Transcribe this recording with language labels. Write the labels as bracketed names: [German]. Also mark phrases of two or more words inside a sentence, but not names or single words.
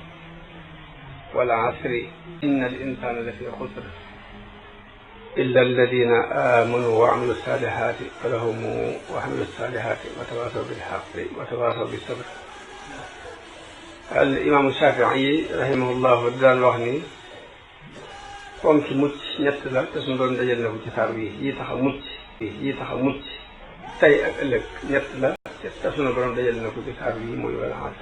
[Arabic] والعصر إن الإنسان لفي خسر إلا الذين آمنوا وعملوا الصالحات فلهم وعملوا الصالحات وتواصوا بالحق وتواصوا بالصبر. الإمام الشافعي رحمه الله [Wolof] daan wax ni ponki mucc ñett la te suñu doon dajal na ko ci saar bi yi tax a mucc tey ak ëllëg ñett la te sunu borom dajal na ko ci saar bi muy [Arabic] والعصر.